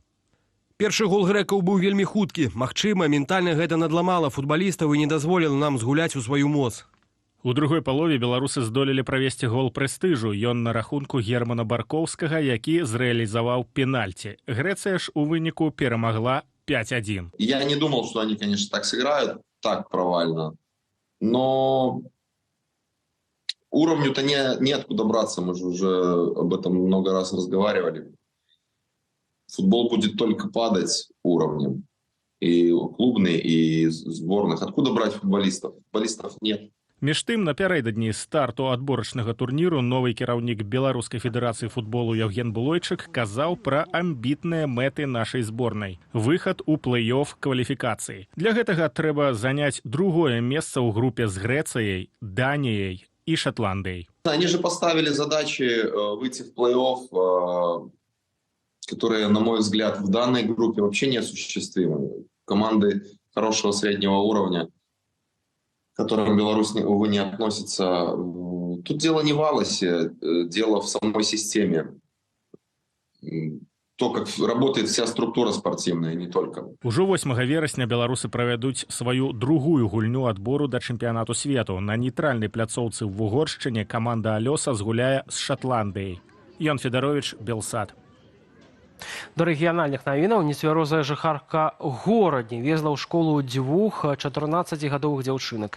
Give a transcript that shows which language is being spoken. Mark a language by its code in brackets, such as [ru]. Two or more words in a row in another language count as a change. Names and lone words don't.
[be] Першы гол грэкаў быў вельмі хуткі. Магчыма, ментальна гэта надламала футбалістаў і не дазволіла нам згуляць у сваю моц. У другой палове беларусы здолелі правесці гол прэстыжу. Ён на рахунку Германа Баркоўскага, які зрэалізаваў пенальці. Грэцыя ж у выніку перамагла 5-1. [ru] Я не думал, что они, конечно, так сыграют, так провально. Но уровню-то неоткуда браться. Мы же уже об этом много раз разговаривали. Футбол будет только падать уровнем. И клубный, и сборных. Откуда брать футболистов? Футболистов нет. [be] Між тым, напярэдадні старту адборачнага турніру новы кіраўнік Беларускай федэрацыі футболу Яўген Булойчык казаў пра амбітныя мэты нашай зборнай. Выхад у плэй-офф кваліфікацыі. Для гэтага трэба заняць другое месца ў групе з Грэцыяй, Даніяй і Шотландыяй. [ru] Они же поставили задачи выйти в плей-офф, которые, на мой взгляд, в данной группе вообще неосуществимы. Команды хорошего среднего уровня, к которым Беларусь, увы, не относится. Тут дело не в Алосе, дело в самой системе. То, как работает вся структура спортивная, не только. [be] Ужо 8 верасня беларусы правядуць сваю другую гульню адбору да чэмпіянату свету. На нейтральнай пляцоўцы ў Вугоршчыне каманда Алёса згуляе з Шотландыяй. Ян Федарович, Белсат. До рэгіянальных навінаў нецвярозая жыхарка горадні везла ў школу 2 14-гадовых дзяўчынак.